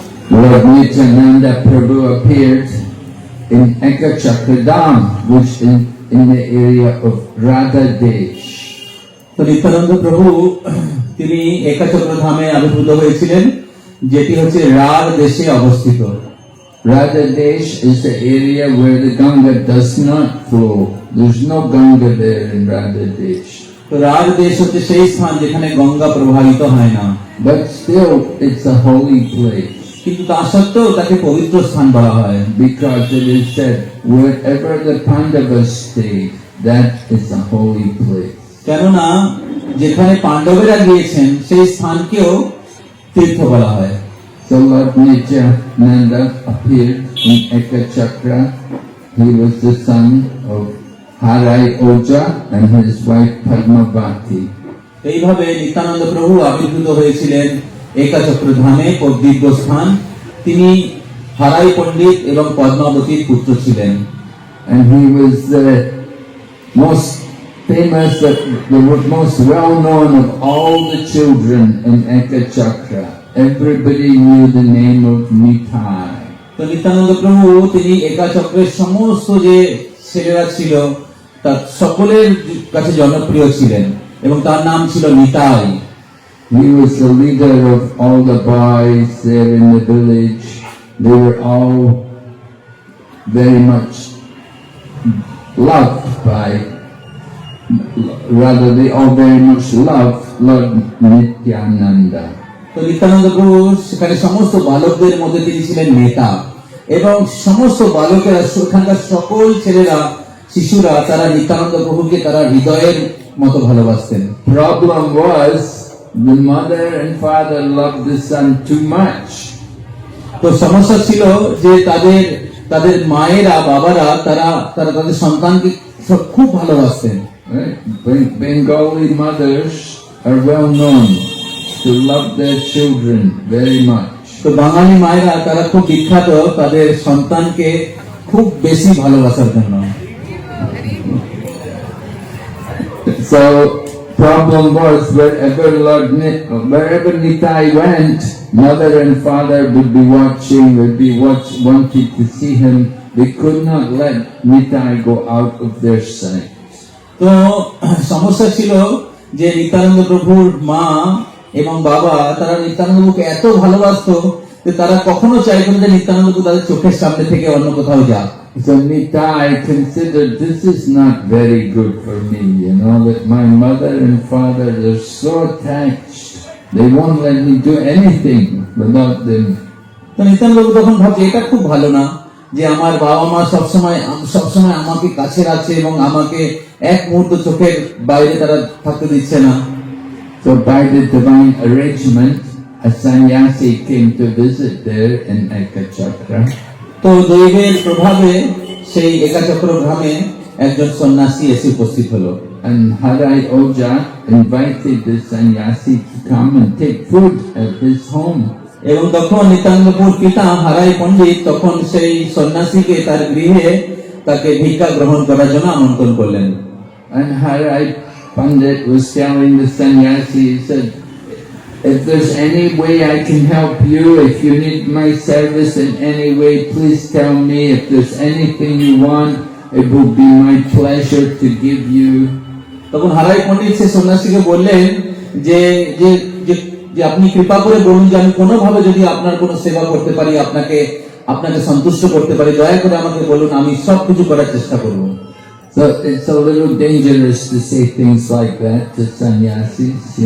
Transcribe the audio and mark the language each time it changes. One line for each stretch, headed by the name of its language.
English: Lord Nityananda Prabhu appeared in Ekachakradam, which in the area of Radha Desh.
Bangla: তো নিত্যানন্দ প্রভু তিনি একাচক্র ধামে আবির্ভূত হয়েছিলেন, যেটি হচ্ছে রার দেশে অবস্থিত।
English: Radha Desh is the area where the Ganga does not flow. There's no Ganga there in Radha Desh.
Bangla: তো রার দেশ হচ্ছে সেই স্থান যেখানে গঙ্গা প্রবাহিত হয় না,
English: But still, it's a holy place
Bangla: কিন্তু তা সত্ত্বেও তাকে পবিত্র স্থান বলা হয়,
English: because it is said, wherever the Pandavas stay, that is a holy place.
Bangla: কেননা যেখানে পাণ্ডবেরা গিয়েছেন সেই স্থানকেও তীর্থ বলা হয়।
English: So Lord Nityananda appeared in Ekachakra. He was the son of Harai Oja and his wife Padmavati.
Bangla: এইভাবে নিত্যানন্দ প্রভু আবির্ভূত হয়েছিলেন একাচক্র ধামে, দিব্য স্থান। তিনি হারাই পণ্ডিত এবং পদ্মাবতীর পুত্র ছিলেন।
English: And he was the most famous, the most well known of all the children in Ekachakra. Everybody knew the name of Nitai.
Bangla: তো নিত্যানন্দ প্রভু তিনি একাচক্রের সমস্ত যে ছেলেরা ছিল তার সকলের কাছে জনপ্রিয় ছিলেন এবং তার নাম ছিল Nitai.
English: He was the leader of all the boys there in the village. They were all very much loved by, rather they all very much loved Lord Nityananda.
Bangla: তো নিত্যানন্দ প্রভু সেখানে সমস্ত বালকদের মধ্যে তিনি ছিলেন নেতা, এবং সমস্ত বালকেরা সেখানকার সকল ছেলেরা শিশুরা তারা নিত্যানন্দ প্রভুকে তারা হৃদয়ের মতো ভালোবাসতেন।
English: Problem was the mother and father loved the son too much.
Bangla: তো সমস্যা ছিল যে তাদের মায়েরা বাবারা তারা তাদের সন্তানকে খুব ভালোবাসতেন।
English: Right? Bengali mothers are well known to love their children very much.
Bangla: তো বাঙালি মায়েরা তারা খুব বিখ্যাত তাদের সন্তানকে খুব বেশি ভালোবাসার জন্য।
English: So problem was wherever Nitai went, mother and father would be watching, wanting to see him. They could not let Nitai go out of their sight.
Bangla: তো সমস্যা ছিল যে নিত্যানন্দ প্রভুর মা এবং বাবা তারা নিত্যানন্দ প্রভুকে এত ভালোবাসতো যে তারা কখনো চাইতেন যে নিত্যানন্দ প্রভু তাদের চোখের সামনে থেকে অন্য কোথাও যাক।
English: So Nitai considered this is not very good for me, that my mother and father are so attached. They won't let me do anything without them.
Bangla: তো নিত্যানন্দ প্রভু তখন ভাবছে এটা খুব ভালো না যে আমার বাবা মা সবসময় আমাকে কাছে রাখছে এবং আমাকে এক মুহূর্ত চোখের বাইরে তারা থাকতে দিচ্ছে না।
English: So by the divine arrangement, a sannyasi came to visit there in Ekachakra.
Bangla: তো দৈবের প্রভাবে সেই একাচক্র গ্রামে একজন সন্ন্যাসী এসে উপস্থিত হলো।
English: And Harai Oja invited the sannyasi to come and take food at his home.
Bangla: এবং তখন নিত্যানন্দপুর পিতা হারাই পণ্ডিত তখন সেই সন্ন্যাসীকে তার গৃহে তাকে ভিক্ষা গ্রহণ করার জন্য আমন্ত্রণ করলেন।
English: And Harai Pandit was telling the sannyasi, he said, if there's any way I can help you, if you need my service in any way, please tell me. If there's anything you want, it will be my pleasure to give you.
Bangla: তখন হারাই পণ্ডিত সেই সন্ন্যাসীকে বললেন যে যে যে আপনি কৃপা করে বলুন যে আমি কোনোভাবে যদি আপনার কোনো সেবা করতে পারি, আপনাকে সন্তুষ্ট করতে পারি, দয়া করে আমাকে বলুন, আমি সব কিছু করার চেষ্টা করব।
English: So it's a little dangerous to say things like that to sannyasis,